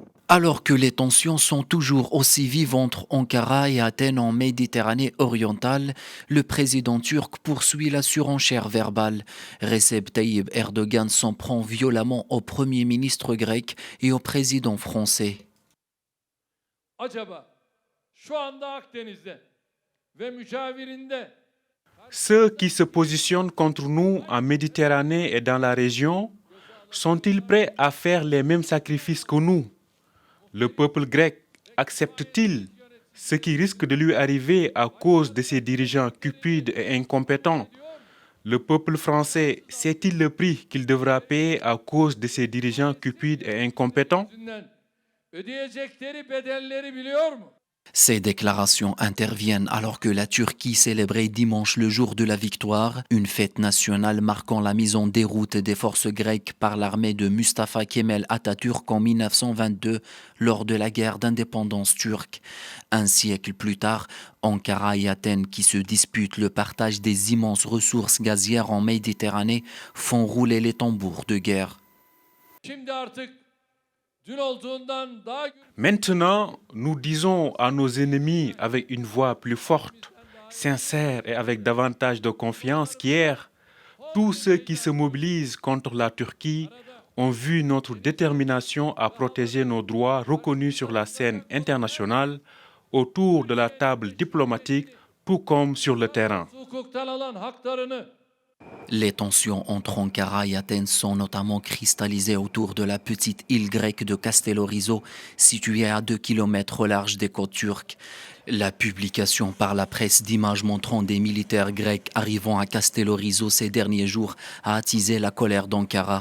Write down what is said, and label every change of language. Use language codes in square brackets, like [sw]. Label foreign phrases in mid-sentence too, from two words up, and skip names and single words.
[fr] Alors que les tensions sont toujours aussi vives entre Ankara et Athènes en Méditerranée orientale, le président turc poursuit la surenchère verbale. Recep Tayyip Erdogan s'en prend violemment au premier ministre grec et au président français. [tr] Acaba şu anda Akdeniz'de ve müşavirinde [fr] Ceux qui se positionnent contre nous en Méditerranée et dans la région sont-ils prêts à faire les mêmes sacrifices que nous? Le peuple grec accepte-t-il ce qui risque de lui arriver à cause de ses dirigeants cupides et incompétents? Le peuple français sait-il le prix qu'il devra payer à cause de ses dirigeants cupides et incompétents? [tr] yüzünden ödeyecekleri bedelleri biliyor mu? [fr] Ces déclarations interviennent alors que la Turquie célébrait dimanche le jour de la victoire, une fête nationale marquant la mise en déroute des forces grecques par l'armée de Mustafa Kemal Atatürk en 1922 lors de la guerre d'indépendance turque. Un siècle plus tard, Ankara et Athènes, qui se disputent le partage des immenses ressources gazières en Méditerranée, font rouler les tambours de guerre. [tr] Şimdi artık dün olduğundan daha [fr] Maintenant, nous disons à nos ennemis avec une voix plus forte, sincère et avec davantage de confiance qu'hier, tous ceux qui se mobilisent contre la Turquie ont vu notre détermination à protéger nos droits reconnus sur la scène internationale, autour de la table diplomatique, tout comme sur le terrain. [tr] hukuktan alan haklarını [fr] Les tensions entre Ankara et Athènes sont notamment cristallisées autour de la petite île grecque de Castellorizo, située à 2 kilomètres au large des côtes turques. La publication par la presse d'images montrant des militaires grecs arrivant à Castellorizo ces derniers jours a attisé la colère d'Ankara.